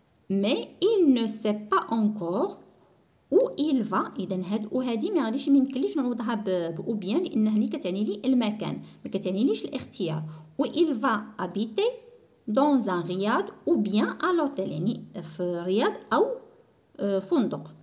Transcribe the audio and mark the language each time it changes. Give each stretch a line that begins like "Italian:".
French: Mais il ne sait pas encore où il va.
Arabic: إذا هاد أو هادي ما غاديش ميمكنليش نعوضها بأو بيان، لأن هني كتعني لي المكان ما كتعنيليش الاختيار.
French: و il va habiter dans un riad ou bien à l'hôtel،
Arabic: يعني في رياض أو فندق.